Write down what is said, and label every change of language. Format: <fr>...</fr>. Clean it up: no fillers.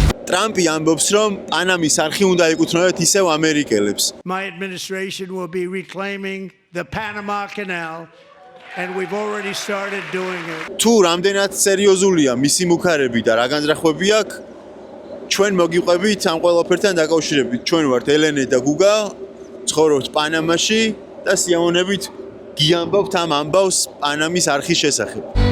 <ka>ტრამპი ამბობს, რომ პანამის არხი უნდა ეკუთვნოდეთ ისევ ამერიკელებს.</ka> <en>My administration will be reclaiming the Panama Canal and we've already started doing it.</en> <ka>თუ რამდენად სერიოზულია მისი მუქარები და რა განზრახვები აქვს, ჩვენ მოგიყვებით ამ ყველაფერთან დაკავშირებით. ჩვენ ვართ ელენე და გუგა, ცხოვრობთ პანამაში და სიამოვნებით გიამბობთ ამ ამბავს პანამის არხის შესახებ.</ka>